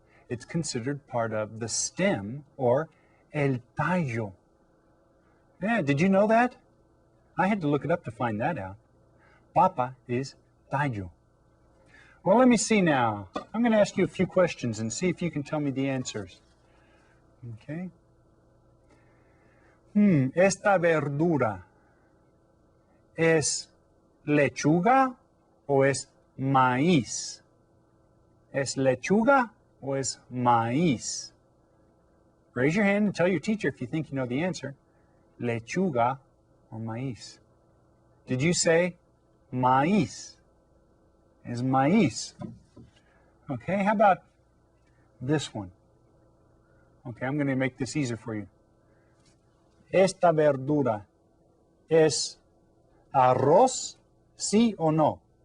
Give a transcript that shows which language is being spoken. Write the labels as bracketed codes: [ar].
[en] It's considered part of the stem, or el tallo. Yeah, did you know that? I had to look it up to find that out. Papa is tallo. Well, let me see now. I'm going to ask you a few questions and see if you can tell me the answers. Okay. [es] Esta verdura ¿es lechuga o es maíz? ¿Es lechuga o es maíz? [en] Raise your hand and tell your teacher if you think you know the answer. Lechuga or maíz? Did you say maíz? [es] Es maíz. [en] Okay, how about this one? Okay, I'm going to make this easier for you. [es] Esta verdura es arroz, sí o no?